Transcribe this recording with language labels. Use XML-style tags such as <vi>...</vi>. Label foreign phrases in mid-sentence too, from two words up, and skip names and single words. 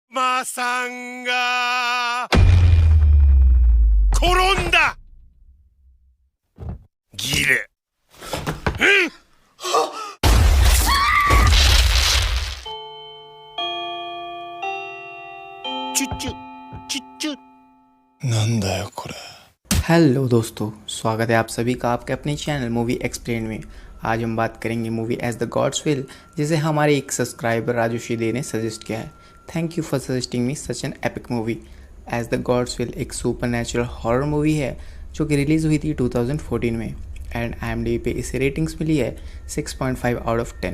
<ja>マさんが転んだ。ギレ。チュッチュチュッチュ。なんだよこれ।</ja> <hi>हेलो दोस्तों, स्वागत है आप सभी का आपके अपने चैनल मूवी एक्सप्लेन में। आज हम बात करेंगे मूवी एज द गॉड्स विल, जिसे हमारे एक सब्सक्राइबर राजू शिदे ने सजेस्ट किया है।</hi> <en>Thank you for suggesting me such an epic movie.</en> <hi>एज द गॉड्स विल एक</hi> <en>super natural horror movie</en> <hi>है जो कि रिलीज़ हुई थी 2014 में एंड IMDb पे इसे रेटिंग्स मिली है 6.5</hi> <en>out of 10.</en>